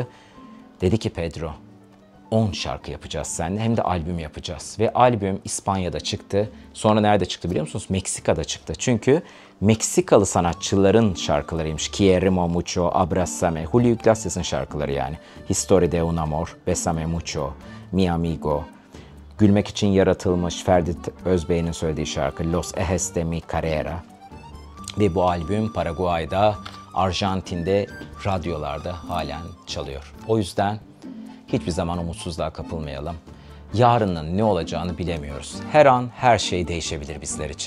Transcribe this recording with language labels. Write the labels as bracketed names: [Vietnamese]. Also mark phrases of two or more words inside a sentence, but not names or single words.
[Turkish] Dedi ki Pedro, 10 şarkı yapacağız seninle, hem de albüm yapacağız. Ve albüm İspanya'da çıktı. Sonra nerede çıktı biliyor musunuz? Meksika'da çıktı. Çünkü Meksikalı sanatçıların şarkılarıymış. Quieremo Mucho, Abrázame, Julio Iglesias'ın şarkıları yani. Historia de un amor, Bésame mucho, Mi amigo. Gülmek için yaratılmış, Ferdi Özbey'in söylediği şarkı Los Ejes de mi Carrera. Ve bu albüm Paraguay'da, Arjantin'de, radyolarda halen çalıyor. O yüzden hiçbir zaman umutsuzluğa kapılmayalım. Yarının ne olacağını bilemiyoruz. Her an her şey değişebilir bizler için.